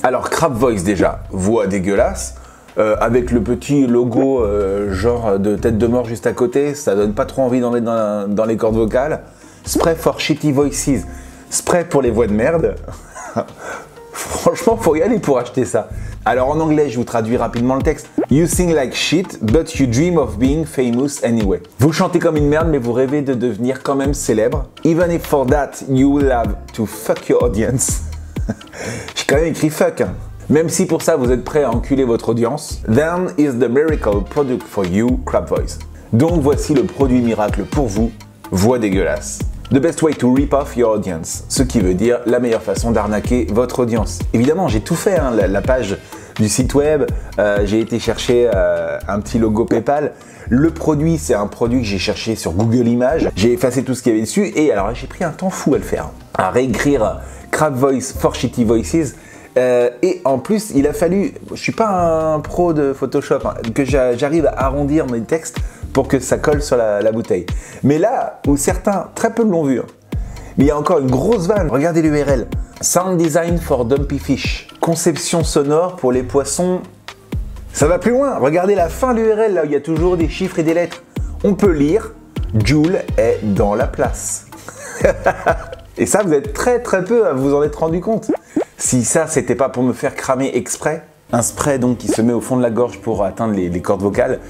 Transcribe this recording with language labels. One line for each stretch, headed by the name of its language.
French: Alors, Crab Voice, déjà, voix dégueulasse, avec le petit logo genre de tête de mort juste à côté, ça donne pas trop envie d'en mettre dans les cordes vocales.
English: Spray for shitty voices,
French: spray pour les voix de merde. Franchement, faut y aller pour acheter ça. Alors en anglais, je vous traduis rapidement le texte.
English: You sing like shit, but you dream of being famous anyway.
French: Vous chantez comme une merde, mais vous rêvez de devenir quand même célèbre.
English: Even if for that, you will have to fuck your audience.
French: J'ai quand même écrit fuck. Hein. Même si pour ça, vous êtes prêt à enculer votre audience.
English: Then is the miracle product for you, Crab Voice.
French: Donc voici le produit miracle pour vous, voix dégueulasse.
English: The best way to rip off your audience,
French: ce qui veut dire la meilleure façon d'arnaquer votre audience. Évidemment, j'ai tout fait, hein, la page du site web, j'ai été chercher un petit logo PayPal. Le produit, c'est un produit que j'ai cherché sur Google Images. J'ai effacé tout ce qu'il y avait dessus et alors j'ai pris un temps fou à le faire, à réécrire Crab Voice for Shitty Voices. Et en plus, il a fallu, je suis pas un pro de Photoshop, hein, que j'arrive à arrondir mes textes pour que ça colle sur la bouteille. Mais là, où certains, très peu l'ont vu, hein, mais il y a encore une grosse vanne. Regardez l'URL.
English: Sound design for dumpy fish.
French: Conception sonore pour les poissons. Ça va plus loin. Regardez la fin de l'URL, là où il y a toujours des chiffres et des lettres. On peut lire Joule est dans la place. Et ça, vous êtes très peu à vous en être rendu compte. Si ça, c'était pas pour me faire cramer exprès, un spray donc qui se met au fond de la gorge pour atteindre les cordes vocales.